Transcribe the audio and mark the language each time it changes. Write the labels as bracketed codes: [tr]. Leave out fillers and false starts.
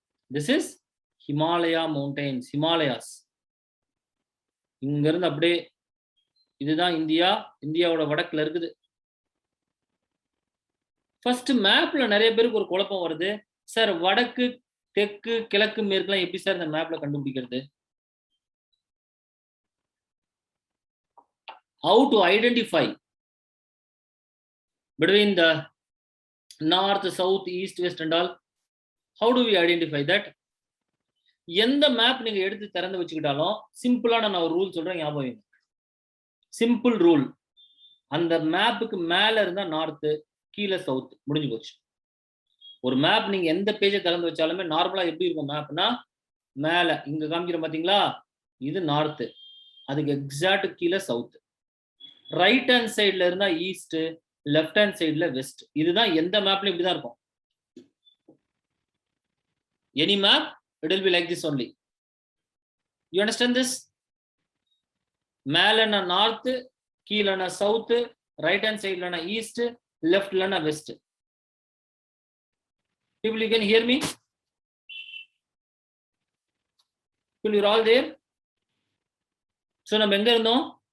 [en] this is [ta] Himalaya mountains, Himalayas. இங்க இருந்து அப்படியே இதுதான் இந்தியா. இந்தியாவோட வடக்குல இருக்குது. ஃபர்ஸ்ட் மேப்ல நிறைய பேருக்கு ஒரு குழப்பம் வருது. சார், வடக்கு, தெற்கு, கிழக்கு, மேற்குலாம் எப்படி சார் இந்த மேப்ல கண்டுபிடிக்கிறது? [en] How to identify between the north, south, east, west and all? How do we identify that? [ta] எந்த மேப் நீங்க எடுத்து திறந்து வச்சுக்கிட்டாலும் சிம்பிளான நான் ஒரு ரூல் சொல்றேன், ஞாபகம். Simple rule. அந்த மேப்புக்கு மேல இருந்தா நார்த், கீழே சவுத், முடிஞ்சு போச்சு. ஒரு மேப் நீங்க எந்த பேஜை திறந்து வச்சாலுமே நார்மலா எப்படி இருக்கும் மேப்னா, மேல இங்க காமிக்கிற பாத்தீங்களா, இது நார்த், அதுக்கு எக்ஸாக்ட் கீழே சவுத். ரைட் ஹேண்ட் சைட்ல இருந்தா ஈஸ்ட், லெஃப்ட் ஹேண்ட் சைட்ல வெஸ்ட். இதுதான் எந்த மேப்ல இப்படிதான் இருக்கும். [en] Any map it will be like this only. You understand this? [ta] மேலனா north, கீழனா south, right hand சைட்லனா east, லெஃப்ட்லனா west. [en] People, you can hear me? People, you're all there? So [ta] நம்ம எங்க இருந்தோம்?